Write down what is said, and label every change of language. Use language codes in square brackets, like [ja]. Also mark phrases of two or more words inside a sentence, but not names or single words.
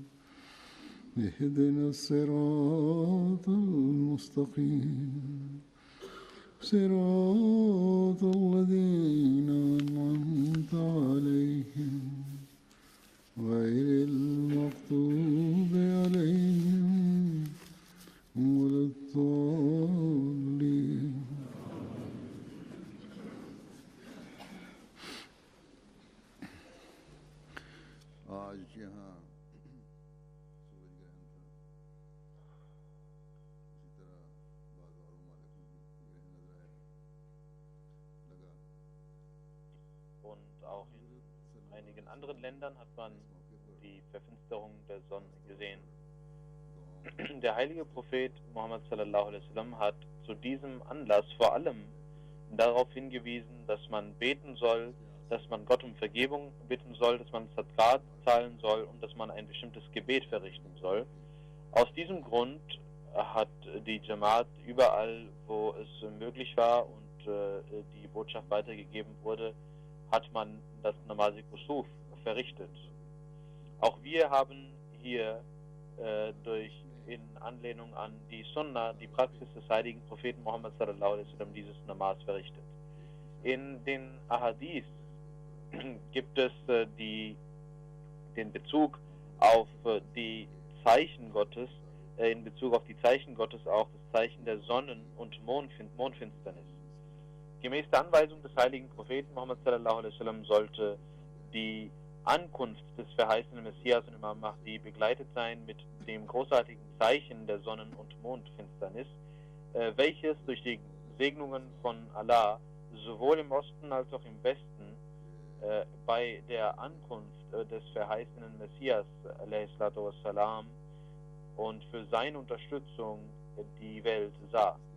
[ar] اهدنا الصراط المستقيم صراط الذين أنعمت عليهم غير المغضوب عليهم ولا الضالين. [ur] آج یہاں سورج گرہن تھا، اسی طرح بعض اور ممالک میں بھی گرہن نظر آیا لگا. [de] Und auch in einigen anderen Ländern hat man die Verfinsterung der Sonne gesehen. Der heilige Prophet Muhammad [ar] صلى الله عليه وسلم [de] hat zu diesem Anlass vor allem darauf hingewiesen, dass man beten soll, dass man Gott um Vergebung bitten soll, dass man Zakat zahlen soll und dass man ein bestimmtes Gebet verrichten soll. Aus diesem Grund hat die Jamaat überall, wo es möglich war und die Botschaft weitergegeben wurde, hat man das [ur] نماز کسوف [de] verrichtet. Auch wir haben hier in Anlehnung an die Sunna, die Praxis des heiligen Propheten Muhammad [ar] صلى الله عليه وسلم, [de] dieses Namaz verrichtet. In den Ahadith gibt es den Bezug auf die Zeichen Gottes, in Bezug auf die Zeichen Gottes auch das Zeichen der Sonnen- und Mondfinsternis. Gemäß der Anweisung des heiligen Propheten Muhammad [ar] صلى الله عليه وسلم [de] sollte die Ankunft des verheißenen Messias und Imam Mahdi begleitet sein mit dem großartigen Zeichen der Sonnen- und Mondfinsternis, welches durch die Segnungen von Allah sowohl im Osten als auch im Westen bei der Ankunft des verheißenen Messias ﷺ und für seine Unterstützung die Welt sah.